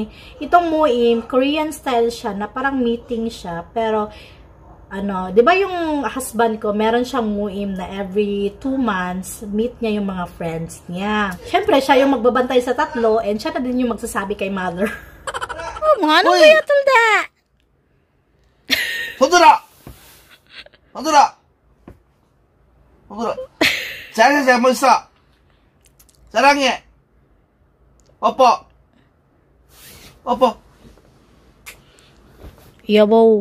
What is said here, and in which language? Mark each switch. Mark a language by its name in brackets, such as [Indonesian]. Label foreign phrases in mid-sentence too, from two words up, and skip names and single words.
[Filipino] Itong muim, Korean style siya na parang meeting siya. Pero, ano, di ba yung husband ko, meron siyang muim na [English] every 2 months, [Filipino] meet niya yung mga friends niya. Siyempre, siya yung magbabantay sa tatlo and siya na din yung magsasabi kay mother. Oh, mga ano kaya tulda? [Korean] 호들아! 호들아! 호들아! 잘해서 멋있어! 사랑해! 뽀뽀! 뽀뽀! 여보.